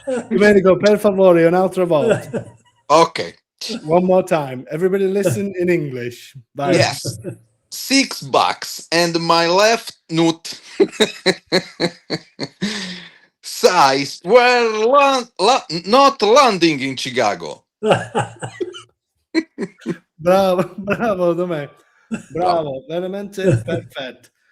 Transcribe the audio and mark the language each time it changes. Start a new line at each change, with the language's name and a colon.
Italian: Domenico, per favore, un'altra volta. Ok.
English: One more time. Everybody listen in English. Bye. Yes. $6 and my left nut says we're not landing in Chicago.
Italian: Bravo, Domenico. Bravo, veramente perfetto.